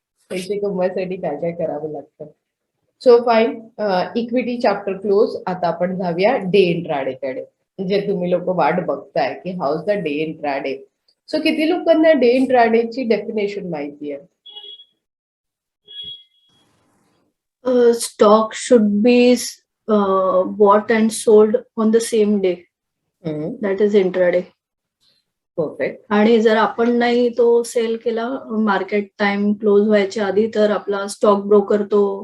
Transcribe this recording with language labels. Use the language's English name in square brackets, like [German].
[Marathi] पैसे कमवायसाठी काय काय करावं लागतं. [English] So fine, equity chapter close. [Marathi] आता आपण जाऊया डे इंट्राडे कडे, जे तुम्ही लोक वाट बघताय की house the day intraday. So किती लोकांना डे इंट्राडेची डेफिनेशन माहिती आहे? [English] Stock should be bought and sold on the same day. That is intraday. Perfect. [Marathi] आणि जर आपण नाही तो सेल केला मार्केट टाइम क्लोज व्हायच्या आधी, तर आपला स्टॉक ब्रोकर तो